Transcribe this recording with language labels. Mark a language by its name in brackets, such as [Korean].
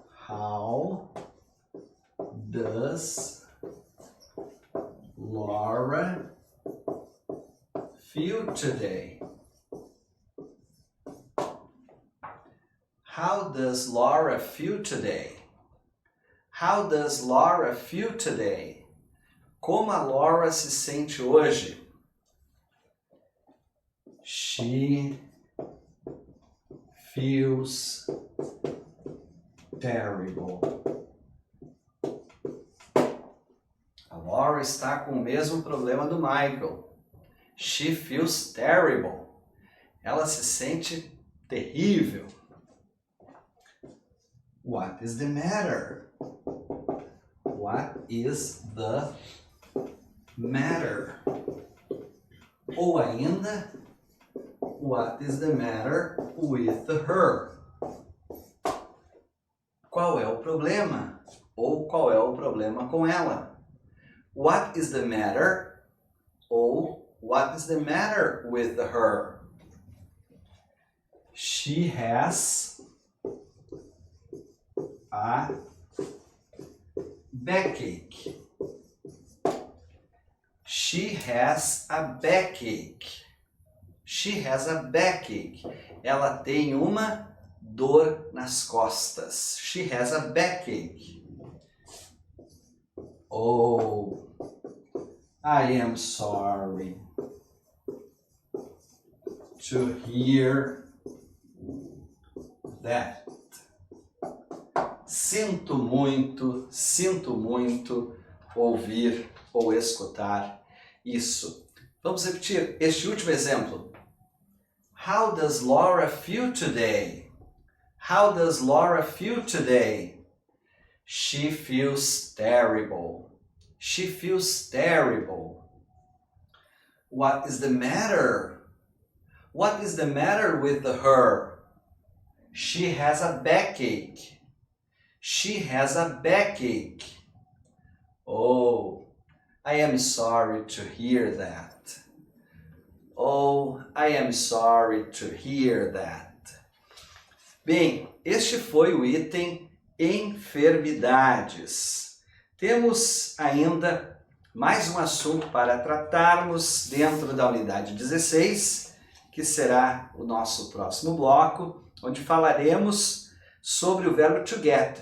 [English] How does Laura feel today? How does Laura feel today? How does Laura feel today? [Portuguese] Como a Laura se sente hoje? [English] She feels terrible. [Portuguese] A Laura está com o mesmo problema do Michael. [English] She feels terrible. [Portuguese] Ela se sente terrível. [English] What is the matter? What is the matter? [Portuguese] Ou ainda, [English] what is the matter with her? [Portuguese] Qual é o problema? Ou qual é o problema com ela? [English] What is the matter? Ou what is the matter with her? She has a backache. She has a backache. She has a backache. [Portuguese] Ela tem uma dor nas costas. [English] She has a backache. Oh, I am sorry to hear that. [Portuguese] Sinto muito ouvir ou escutar isso. Vamos repetir este último exemplo. [English] How does Laura feel today? How does Laura feel today? She feels terrible. She feels terrible. What is the matter? What is the matter with her? She has a backache. She has a backache. Oh, I am sorry to hear that. Oh, I am sorry to hear that. [Portuguese] Bem, este foi o item enfermidades. Temos ainda mais um assunto para tratarmos dentro da unidade 16, que será o nosso próximo bloco, onde falaremos sobre o verbo to get.